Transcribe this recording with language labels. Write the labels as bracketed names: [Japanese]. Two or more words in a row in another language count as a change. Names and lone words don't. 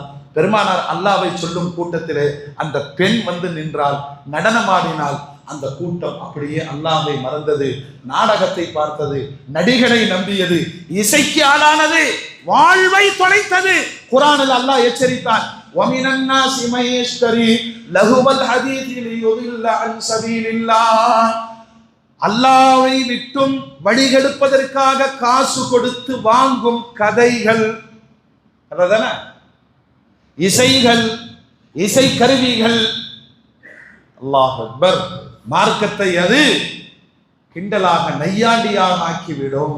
[Tamil] பெருமானார் அல்லாஹ்வை சொல்லும் கூட்டத்திலே அந்த பெண் வந்து நின்றால், நடனமாடினால், அந்த கூட்டம் அப்படியே அல்லாஹ்வை மறந்தது, நாடகத்தை பார்த்தது, நடிகரை நம்பியது, இசைக்கு ஆளானது, வாழ்வை தொலைத்தது. குர்ஆனில் அல்லாஹ் எச்சரித்தான், [Arabic] وَمِنَ النَّاسِ مَن يَشْتَرِي لَهْوَ الْحَدِيثِ لِيُضِلَّ عَن سَبِيلِ اللَّهِ. [Tamil] அல்லாஹ்வை விட்டும் வழிகெடுப்பதற்காக காசு கொடுத்து வாங்கும் கதைகள், அதானே இசைகள், இசை கருவிகள். [Arabic] الله أكبر. [Tamil] மார்க்கத்தை அது கிண்டலாக, நையாண்டியாக ஆக்கிவிடும்.